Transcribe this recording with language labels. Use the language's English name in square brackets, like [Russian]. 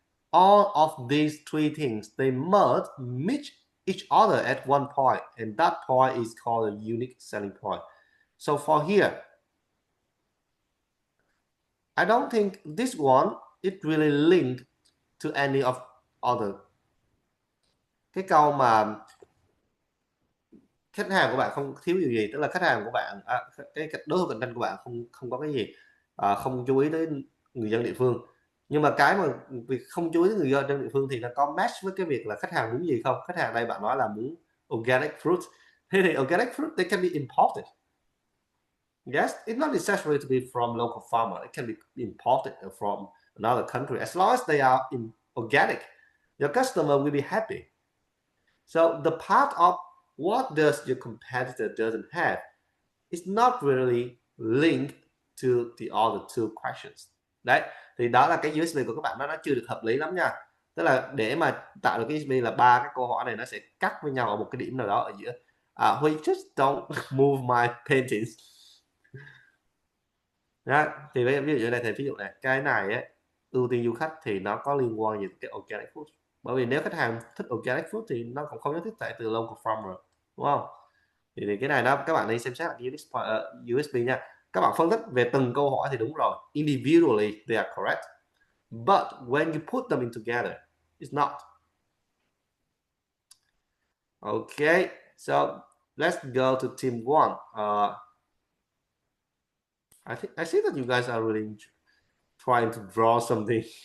[English] All of these 3 things, they must meet each other at one point, and that point is called a unique selling point. So for here, I don't think this one is really linked to any of other. [Vietnamese] Cái câu mà khách hàng của bạn không thiếu điều gì, tức là khách hàng của bạn, cái đối thủ cạnh tranh của bạn không không có cái gì, không chú ý đến người dân địa phương. Nhưng mà cái mà việc không chú ý đến người dân địa phương thì nó có match với cái việc là khách hàng muốn gì không? Khách hàng đây bạn nói là muốn organic fruit. Thế thì [English] organic fruit they can be imported. Yes, it's not necessary to be from local farmer. It can be imported from another country as long as they are in organic. Your customer will be happy. So the part of what does your competitor doesn't have is not really linked to the other 2 questions. [Vietnamese] Đấy, thì đó là cái USB của các bạn nó chưa được hợp lý lắm nha. Tức là để mà tạo được cái USB là 3 cái câu hỏi này nó sẽ cắt với nhau ở một cái điểm nào đó ở giữa. [English] We just don't move my paintings. [Vietnamese] Đó, thì ví dụ này thì ví dụ này, cái này ấy, ưu tiên du khách thì nó có liên quan gì tới organic food. Bởi vì nếu khách hàng thích organic food thì nó cũng không nhất thiết phải từ local farmer, đúng không? Thì cái này đó các bạn nên xem xét là USB nha. Các bạn phân tích về từng câu hỏi thì đúng rồi. [English] Individually they are correct. But when you put them in together, it's not. Okay, so let's go to team 1. I see that you guys are really trying to draw something.